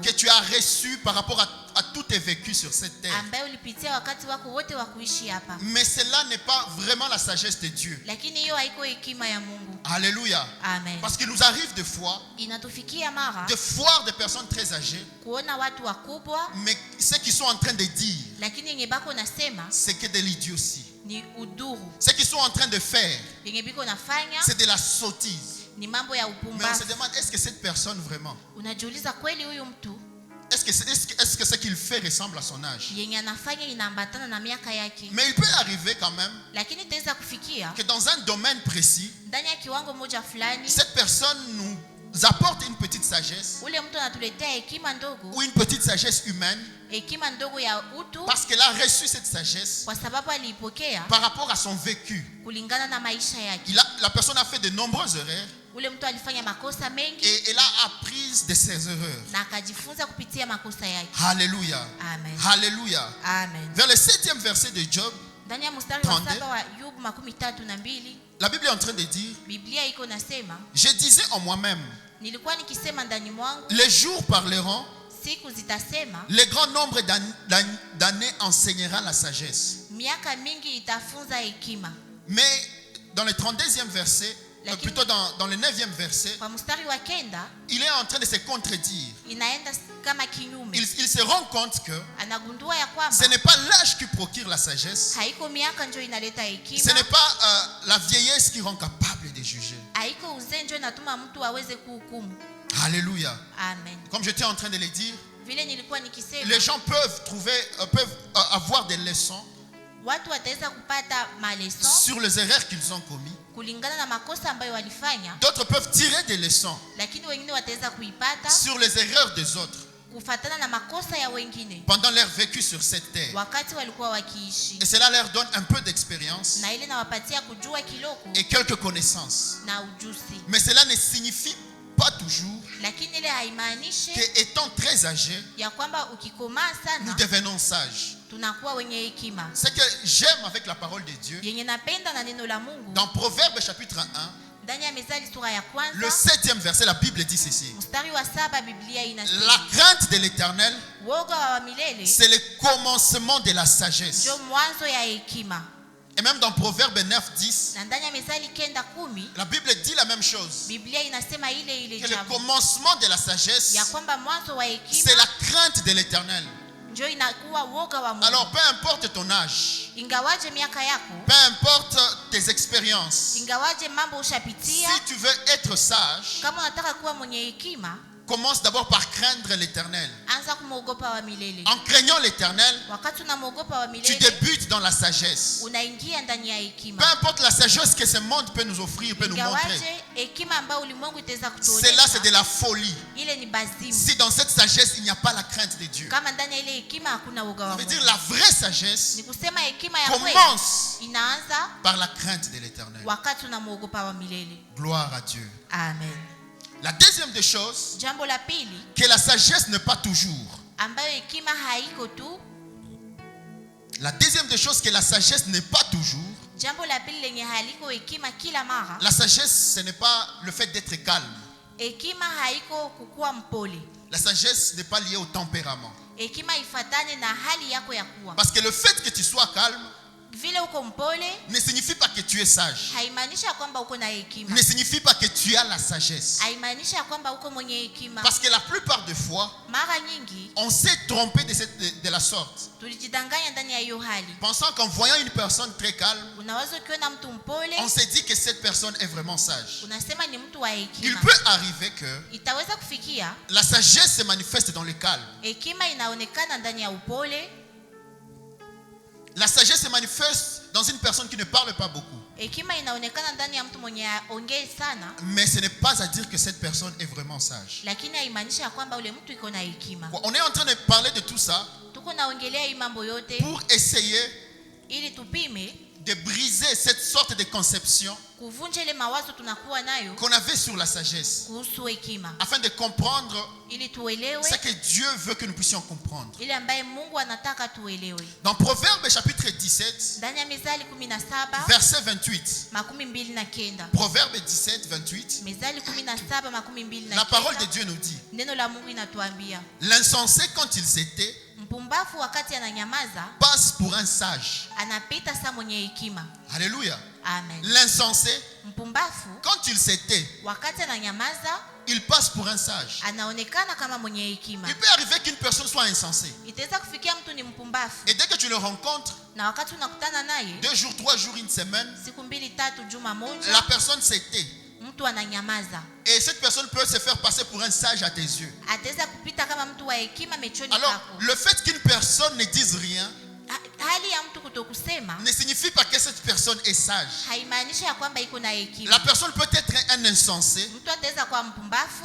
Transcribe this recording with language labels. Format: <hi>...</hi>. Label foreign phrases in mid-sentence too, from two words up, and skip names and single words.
<fr>que tu as reçue par rapport à tout tes vécus sur cette terre.</fr> <sw>ambayo ulipitia wakati wako wote wa kuishi hapa,</sw> <fr>Mais cela n'est pas vraiment la sagesse de Dieu.</fr> <sw>lakini hiyo haiko hekima ya Mungu.</sw> <fr>Alléluia.</fr> <sw>Amen.</sw> <fr>Parce qu'il nous arrive des fois</fr> <sw>Inatufikia mara</sw> <fr>de voir des personnes très âgées,</fr> <sw>kuona watu wakubwa,</sw> <fr>mais ce qu'ils sont en train de dire,</fr> <sw>lakini yenye bako nasema</sw> <fr>c'est que de l'idiotie.</fr> <sw>ni uduru.</sw> <fr>Ce qu'ils sont en train de faire,</fr> <sw>Yenye biko nafanya</sw> <fr>c'est de la sottise.</fr> <sw>ni mambo ya</sw> <fr>Mais on se</fr> <sw>upumbavu.</sw> <fr>demande, est-ce que cette personne vraiment,</fr> <sw>Unajiuliza, kweli huyu mtu</sw> <fr>est-ce que ce qu'il fait ressemble à son âge?</fr> <sw>yenye anafanya inaambatana na miaka yake?</sw> <fr>Mais il peut arriver quand même</fr> <sw>Lakini itaweza kufikia</sw> <fr>que dans un domaine précis,</fr> <sw>ndani ya kiwango moja fulani,</sw> <fr>cette personne nous apporte une petite sagesse</fr> <sw>ule mtu anatuletea hekima ndogo,</sw> <fr>ou une petite sagesse humaine</fr> <sw>hekima ndogo ya utu,</sw> <fr>parce qu'elle a reçu cette sagesse</fr> <sw>kwa sababu aliipokea</sw> <fr>par rapport à son vécu.</fr> <sw>kulingana na maisha yake.</sw> <fr>La personne a fait de nombreuses erreurs</fr> <sw>Ule mtu alifanya makosa mengi</sw> <fr>et elle a appris de ses erreurs.</fr> <sw>na akajifunza kupitia makosa yake.</sw> <fr>Alléluia.</fr> <sw>Amen.</sw> <fr>Alléluia.</fr> <sw>Amen.</sw> <fr>Vers le 7e verset de Job,</fr> <sw>Ndani ya mstari wa 32, 7 wa Yobu 32,</sw> <fr>la Bible est en train de dire,</fr> <sw>Biblia iko nasema,</sw> <fr>je disais en moi-même,</fr> <sw>nilikuwa nikisema ndani mwangu,</sw> <fr>les jours parleront,</fr> <sw>siku zitasema,</sw> <fr>le grand nombre d'années enseignera la sagesse.</fr> <sw>miaka mingi itafunza hekima.</sw> <fr>Mais dans le 32e verset, plutôt dans le 9e verset,</fr> <sw>Kwa mstari wa 9</sw> <fr>il est en train de se contredire.</fr> <sw>inaenda kama kinyume.</sw> <fr>Il se rend compte que</fr> <sw>Anagundua ya kwamba</sw> <fr>ce n'est pas l'âge qui procure la sagesse,</fr> <sw>haiko miaka ndio inaleta</sw> <fr>ce</fr> <sw>hekima,</sw> <fr>n'est pas la vieillesse qui rend capable de juger.</fr> <sw>haiko uzee ndio inatuma mtu aweze kuhukumu.</sw> <fr>Alléluia.</fr> <sw>Amen.</sw> <fr>Comme j'étais en train de le dire,</fr> <sw>Vile nilikuwa nikisema,</sw> <fr>les gens peuvent avoir des leçons</fr> <sw>watu wataweza kupata maleson</sw> <fr>sur les erreurs qu'ils ont commis.</fr> <sw>kulingana na makosa ambayo walifanya,</sw> <fr>D'autres peuvent tirer des leçons</fr> <sw>lakini wengine wataweza kuipata</sw> <fr>sur les erreurs des autres</fr> <sw>kufatana na makosa ya wengine</sw> <fr>pendant leur vécu sur cette terre.</fr> <sw>wakati walikuwa wakiishi,</sw> <fr>Et cela leur donne un peu d'expérience</fr> <sw>na ile nawapatia kujua kiloko</sw> <fr>et quelques connaissances.</fr> <sw>na ujuzi.</sw> <fr>Mais cela ne signifie pas toujours</fr> <sw>Lakini ile haimaanishi</sw> <fr>qu'étant très âgés,</fr> <sw>ya kwamba ukikomaa</sw> <fr>nous</fr> <sw>sana</sw> <fr>devenons sages.</fr> <sw>tunakuwa wenye hekima.</sw> <fr>Ce que j'aime avec la parole de Dieu,</fr> <sw>Yenye napenda na neno la Mungu</sw> <fr>dans Proverbes chapitre 1,</fr> <sw>ndani ya Methali sura ya</sw> <fr>le</fr> <sw>kwanza</sw> <fr>7e verset, la Bible dit ceci.</fr> <sw>mstari wa 7, Biblia</sw> <fr>La</fr> <sw>inasema</sw> <fr>crainte de l'Éternel,</fr> <sw>woga wa milele</sw> <fr>c'est le commencement de la sagesse.</fr> <sw>ndio mwanzo ya hekima.</sw> <fr>Et même dans Proverbes 9, 10,</fr> <sw>Na ndani ya Methali 9:10</sw> <fr>la Bible dit la même chose.</fr> <sw>Biblia inasema ile</sw> <fr>Que le</fr> <sw>jambo</sw> <fr>commencement de la sagesse,</fr> <sw>ya kwamba mwanzo wa</sw> <fr>c'est</fr> <sw>hekima</sw> <fr>la crainte de l'Éternel.</fr> <sw>ndio inakuwa woga wa Mungu.</sw> <fr>Alors, peu importe ton âge,</fr> <sw>Ingawaje miaka yako,</sw> <fr>peu importe tes expériences,</fr> <sw>ingawaje mambo</sw> <fr>si</fr> <sw>ushapitia,</sw> <fr>tu veux être sage,</fr> <sw>kama unataka kuwa mwenye hekima,</sw> <fr>commence d'abord par craindre l'Éternel.</fr> <sw>anza kumwogopa wa milele.</sw> <fr>En craignant l'Éternel,</fr> <sw>Wakati unamwogopa wa</sw> <fr>tu</fr> <sw>milele,</sw> <fr>débutes dans la sagesse.</fr> <sw>unaingia ndani ya</sw> <fr>Peu</fr> <sw>hekima.</sw> <fr>importe la sagesse que ce monde peut nous offrir, peut nous montrer,</fr> <sw>Ingawaje hekima ambayo ulimwengu itaweza</sw> <fr>cela</fr> <sw>kutuonyesha,</sw> <fr>c'est de la folie.</fr> <sw>ile ni bazimu.</sw> <fr>Si dans cette sagesse il n'y a pas la crainte de Dieu,</fr> <sw>Kama ndani ya ile hekima hakuna woga</sw> <fr>ça</fr> <sw>wa</sw> <fr>veut</fr> <sw>Mungu,</sw> <fr>dire la vraie sagesse</fr> <sw>ni kusema hekima ya kweli</sw> <fr>commence</fr> <sw>inaanza</sw> <fr>par la crainte de l'Éternel.</fr> <sw>wakati unamwogopa wa milele.</sw> <fr>Gloire à Dieu.</fr> <sw>Amen.</sw> <fr>La deuxième des choses,</fr> <sw>Jambo la pili</sw> <fr>que la sagesse n'est pas toujours.</fr> <sw>ambayo hekima haiko tu,</sw> <fr>La deuxième des choses, que la sagesse n'est pas toujours.</fr> <sw>jambo la pili lenye haliko hekima kila mara,</sw> <fr>La sagesse, ce n'est pas le fait d'être calme.</fr> <sw>hekima haiko kukuwa mpole.</sw> <fr>La sagesse n'est pas liée au tempérament.</fr> <sw>Hekima ifatane na hali yako ya kuwa.</sw> <fr>Parce que le fait que tu sois calme</fr> <sw>Vile uko mpole</sw> <fr>ne signifie pas que tu es sage.</fr> <sw>haimaanisha kwamba uko na hekima,</sw> <fr>Ne signifie pas que tu as la sagesse.</fr> <sw>haimaanisha kwamba uko mwenye hekima.</sw> <fr>Parce que la plupart des fois,</fr> <sw>Mara nyingi</sw> <fr>on s'est trompé de la sorte.</fr> <sw>tulijidanganya ndani ya hiyo hali.</sw> <fr>Pensant qu'en voyant une personne très calme,</fr> <sw>Unaweza ukiona mtu mpole</sw> <fr>on s'est dit que cette personne est vraiment sage.</fr> <sw>unasema ni mtu wa</sw> <fr>Il</fr> <sw>hekima.</sw> <fr>peut arriver que</fr> <sw>Itaweza kufikia</sw> <fr>la sagesse se manifeste dans le calme.</fr> <sw>hekima inaonekana ndani ya upole.</sw> <fr>La sagesse se manifeste dans une personne qui ne parle pas beaucoup.</fr> <sw>Hekima inaonekana ndani ya mtu mwenye ongei sana,</sw> <fr>Mais ce n'est pas à dire que cette personne est vraiment sage.</fr> <sw>lakini haimaanisha ya kwamba ule mtu iko na hekima.</sw> <fr>On est en train de parler de tout ça</fr> <sw>Tuko naongelea hii mambo yote</sw> <fr>pour essayer</fr> <sw>ili tupime</sw> <fr>de briser cette sorte de conception</fr> <sw>kuvunja ile mawazo tunakuwa nayo</sw> <fr>qu'on avait sur la sagesse,</fr> <sw>kuhusu hekima,</sw> <fr>afin de comprendre</fr> <sw>ili tuelewe</sw> <fr>ce que Dieu veut que nous puissions comprendre.</fr> <sw>ile ambaye Mungu anataka tuelewe.</sw> <fr>Dans Proverbes chapitre 17,</fr> <sw>Ndani ya Mithali 17</sw> <fr>verset 28.</fr> <sw>29.</sw> <fr>Proverbes 17, 28.</fr> <sw>Mithali 17</sw> <fr>La parole de</fr> <sw>29.</sw> <fr>Dieu nous dit,</fr> <sw>Neno la Mungu inatuambia</sw> <fr>l'insensé quand il s'était</fr> <sw>mpumbavu wakati ananyamaza</sw> <fr>passe pour un sage.</fr> <sw>anapita saa mwenye hekima.</sw> <fr>Alléluia.</fr> <sw>Amen.</sw> <fr>L'insensé,</fr> <sw>Mpumbavu</sw> <fr>quand il s'était,</fr> <sw>wakati ananyamaza</sw> <fr>il passe pour un sage.</fr> <sw>anaonekana kama mwenye hekima.</sw> <fr>Il peut arriver qu'une personne soit insensée.</fr> <sw>Itaweza kufikia mtu ni mpumbavu,</sw> <fr>Et dès que tu le rencontres,</fr> <sw>na wakati unakutana naye</sw> <fr>2 jours, 3 jours, une semaine,</fr> <sw>siku 2 3 juma</sw> <fr>la</fr> <sw>moja,</sw> <fr>personne s'était.</fr> <sw>mtu ananyamaza,</sw> <fr>Et cette personne peut se faire passer pour un sage à tes yeux.</fr> <sw>ataweza kupita kama mtu wa hekima mechoni</sw> <fr>Alors,</fr> <sw>pako.</sw> <fr>le fait qu'une personne ne dise rien</fr> <sw>Hali ya mtu kutokusema</sw> <fr>ne signifie pas que cette personne est sage.</fr> <sw>haimaanisha ya kwamba iko na hekima.</sw> <fr>La personne peut être un insensé</fr> <sw>Mtu ataweza kuwa mpumbavu</sw>